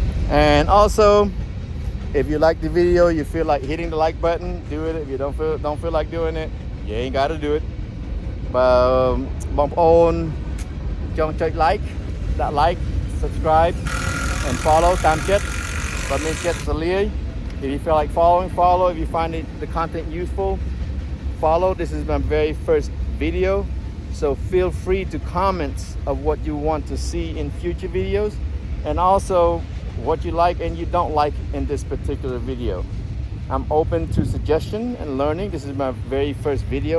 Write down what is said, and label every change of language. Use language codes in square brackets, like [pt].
[en] And also, if you like the video, you feel like hitting the like button, do it. If you don't feel like doing it, you ain't gotta do it. But [km] បងប្អូនចង់ចុច [en] like ដាក់ like, subscribe and follow [km] តាមចិត្តបើមានចិត្តសលាយ [en] If you feel like following, follow. If you find the content useful, follow. This is my very first video, so feel free to comment of what you want to see in future videos, and also what you like and you don't like in this particular video. I'm open to suggestion and learning. This is my very first video.